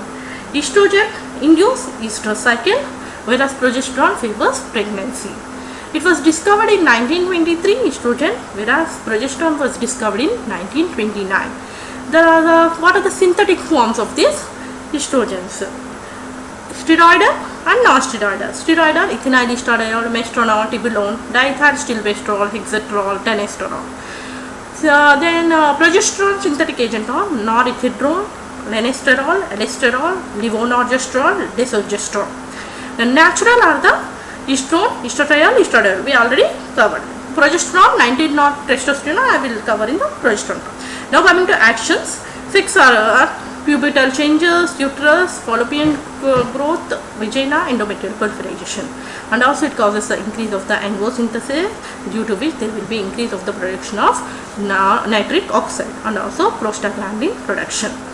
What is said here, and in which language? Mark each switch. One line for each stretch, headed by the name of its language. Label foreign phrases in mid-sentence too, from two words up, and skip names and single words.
English: Estrogen induce estrous cycle, whereas progesterone favors pregnancy. It was discovered in 1923, estrogen, whereas progesterone was discovered in 1929. What are the synthetic forms of these estrogens? Steroidal and non-steroidal. Steroidal, ethinyl estradiol, mestranol, tibolone, diethylstilbestrol, hexatrol, tenesterol. Then progesterone synthetic agent are norethindrone, lenesterol, alesterol, levonorgestrel, desogestrel. The natural are the estrone, estradiol, estradiol. We already covered. Progesterone, 19 not testosterone. I will cover in the progesterone. Now coming to actions, 6 are pubertal changes, uterus, fallopian growth, vagina, endometrial proliferation, and also it causes the increase of the M.B.B.S, due to which there will be increase of the production of nitric oxide and also prostaglandin production.